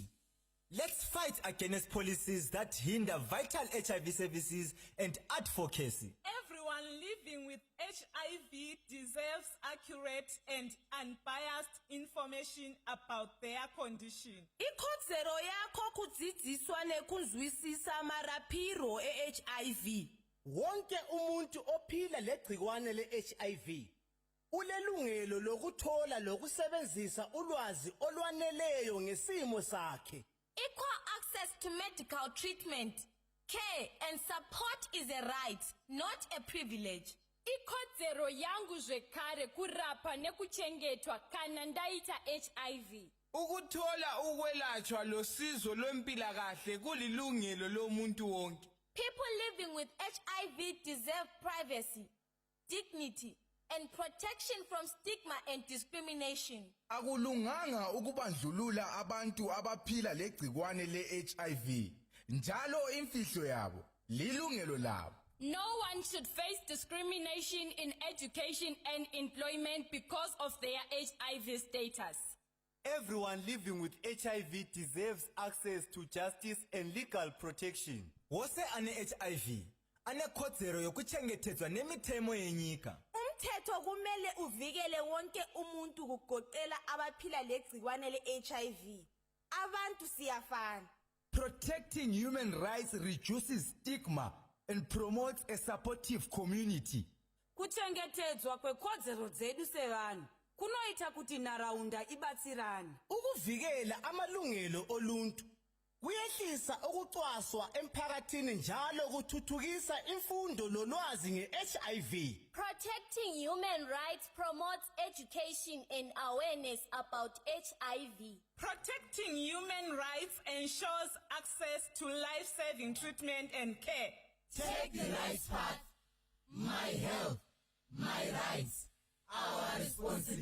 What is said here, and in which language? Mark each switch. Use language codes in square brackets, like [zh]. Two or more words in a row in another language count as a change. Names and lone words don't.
[en] Let's fight against policies that hinder vital HIV services and advocacy. Everyone living with HIV deserves accurate and unbiased information about their condition. [sn] Ikodzero yakho kudzidziswa nekuzwisisa marapiro e-HIV. [nd] Wonke umuntu ophila legcikwane le-HIV ulelungelo lokuthola lokusebenzisa ulwazi olwaneleyo ngesimo sakhe. [en] Equal access to medical treatment, care and support is a right, not a privilege. [sn] Ikodzero yangu zvekare kurapa nekuchengetwa kana ndaita HIV. [nd] Ukuthola ukwelatshwa losizo lwempilakahle kulilungelo lomuntu wonke. [en] People living with HIV deserve privacy, dignity, and protection from stigma and discrimination. [nd] Akulunganga ukubandlulula abantu abaphila legcikwane le-HIV. Njalo imfihlo yabo lilungelo labo. [en] No one should face discrimination in education and employment because of their HIV status. Everyone living with HIV deserves access to justice and legal protection. [sn] Wose ane-HIV anekhodzero yokuchengetedzwa nemitemo yenyika. [nd] Umthetho kumele uvikele wonke umuntu kugoqela abaphila legcikwane le-HIV. Abantu siyafana. [en] Protecting human rights reduces stigma and promotes a supportive community. [sn] Kuchengetedzwa kwekhodzero dzedu sevanhu kunoita kuti nharaunda ibatsirane. [nd] Ukuvikela amalungelo oluntu kuyehlisa ukucwaswa emphakathini njalo kuthuthukisa imfundo lolwazi nge-HIV. [en] Protecting human rights promotes education and awareness about HIV. Protecting human rights ensures access to life-saving treatment and care. Take the right path. My health, my rights, our responsibility.